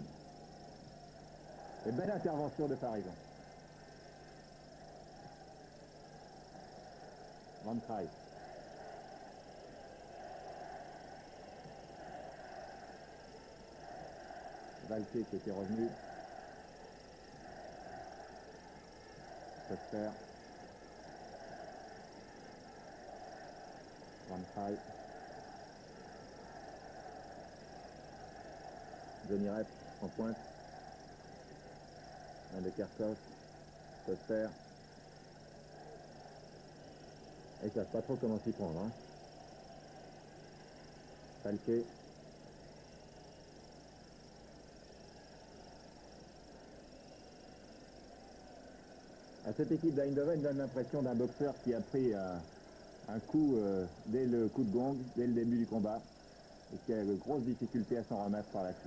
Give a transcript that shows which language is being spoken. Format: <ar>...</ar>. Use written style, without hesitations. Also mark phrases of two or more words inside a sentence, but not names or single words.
<fr>Et belle intervention de Farison. Van Traay. Valquet qui était revenu. Foster. Van Traay. Johnny Rep en pointe. Un de Kerkhoff. Foster. Et ils ne savent pas trop comment s'y prendre. Hein. Valquet. Cette équipe d'Eindhoven donne l'impression d'un boxeur qui a pris un coup dès le coup de gong, dès le début du combat, et qui a de grosses difficultés à s'en remettre par la suite.</fr>